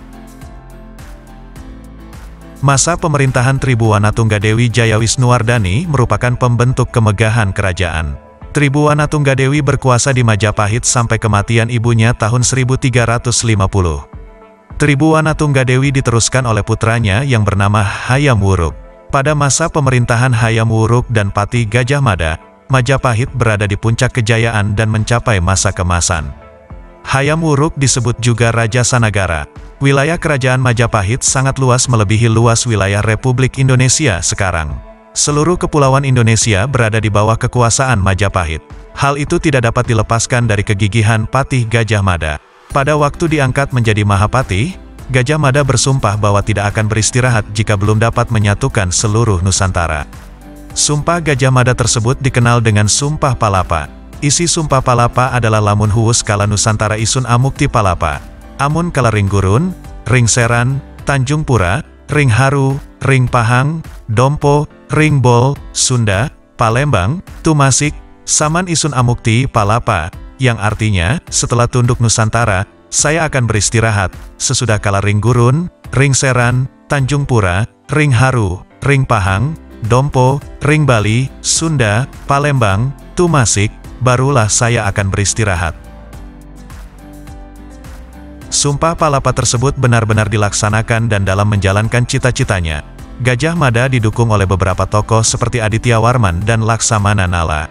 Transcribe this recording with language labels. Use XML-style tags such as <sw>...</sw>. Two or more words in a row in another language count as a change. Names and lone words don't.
<id>Masa pemerintahan Tribuwana Tunggadewi Jayawisnuwardani merupakan pembentuk kemegahan kerajaan. Tribuwana Tunggadewi berkuasa di Majapahit sampai kematian ibunya tahun 1350. Tribuwana Tunggadewi diteruskan oleh putranya yang bernama Hayam Wuruk. Pada masa pemerintahan Hayam Wuruk dan Patih Gajah Mada, Majapahit berada di puncak kejayaan dan mencapai masa kemasan. Hayam Wuruk disebut juga Raja Sanagara. Wilayah kerajaan Majapahit sangat luas melebihi luas wilayah Republik Indonesia sekarang. Seluruh kepulauan Indonesia berada di bawah kekuasaan Majapahit. Hal itu tidak dapat dilepaskan dari kegigihan Patih Gajah Mada. Pada waktu diangkat menjadi Mahapatih, Gajah Mada bersumpah bahwa tidak akan beristirahat jika belum dapat menyatukan seluruh Nusantara. Sumpah Gajah Mada tersebut dikenal dengan Sumpah Palapa. Isi Sumpah Palapa adalah</id> <kaw>lamun huwus kala Nusantara isun amukti palapa. Amun kala ring gurun, ring seran, Tanjung Pura, ring haru, ring pahang, dompo, ring bol, Sunda, Palembang, Tumasik, saman isun amukti palapa,</kaw> <id>yang artinya, setelah tunduk Nusantara, saya akan beristirahat, sesudah</id> <kaw>kala ring gurun, ring seran, Tanjung Pura, ring haru, ring pahang, dompo, ring Bali,</kaw> <id>Sunda, Palembang, Tumasik, barulah saya akan beristirahat. Sumpah Palapa tersebut benar-benar dilaksanakan dan dalam menjalankan cita-citanya, Gajah Mada didukung oleh beberapa tokoh seperti Aditya Warman dan Laksamana Nala.</id>